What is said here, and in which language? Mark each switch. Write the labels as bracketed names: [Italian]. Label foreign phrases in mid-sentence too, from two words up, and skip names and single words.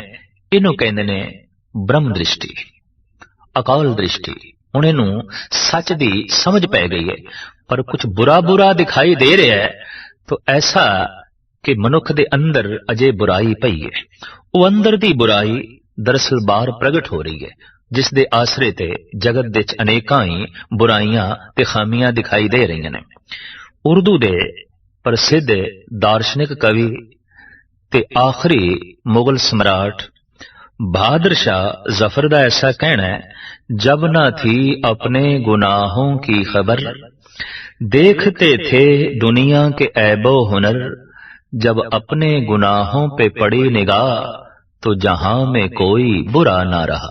[Punjabi] ਇਹਨੂੰ ਕਹਿੰਦੇ ਨੇ ਬ੍ਰਹਮ ਦ੍ਰਿਸ਼ਟੀ, ਅਕਾਲ ਦ੍ਰਿਸ਼ਟੀ। ਹੁਣ ਇਹਨੂੰ ਸੱਚ ਦੀ ਸਮਝ ਪੈ ਗਈ ਹੈ, ਪਰ ਕੁਝ ਬੁਰਾ ਬੁਰਾ ਦਿਖਾਈ ਦੇ ਰਿਹਾ ਹੈ ਤਾਂ ਐਸਾ ਕਿ ਮਨੁੱਖ ਦੇ ਅੰਦਰ ਅਜੇ ਬੁਰਾਈ ਪਈ ਹੈ। ਉਹ ਅੰਦਰ ਦੀ ਬੁਰਾਈ ਦਰਅਸਲ ਬਾਹਰ ਪ੍ਰਗਟ ਹੋ ਰਹੀ ਹੈ, ਜਿਸ ਦੇ ਆਸਰੇ ਤੇ ਜਗਤ ਵਿੱਚ ਅਨੇਕਾਂ ਹੀ ਬੁਰਾਈਆਂ ਤੇ ਖ਼ਾਮੀਆਂ ਦਿਖਾਈ ਦੇ ਰਹੀ ਨੇ। ਉਰਦੂ ਦੇ ਪ੍ਰਸਿੱਧ ਦਾਰਸ਼ਨਿਕ ਕਵੀ ਤੇ ਆਖ਼ਰੀ ਮੁਗ਼ਲ ਸਮਰਾਟ ਬਹਾਦੁਰ ਸ਼ਾਹ ਜ਼ਫ਼ਰ [Urdu] کا ایسا کہنا ہے، جب نہ تھی اپنے گناہوں کی خبر، دیکھتے تھے دنیا کے عیبو ہنر، جب اپنے گناہوں پہ پڑی نگاہ تو جہاں میں کوئی برا نہ رہا.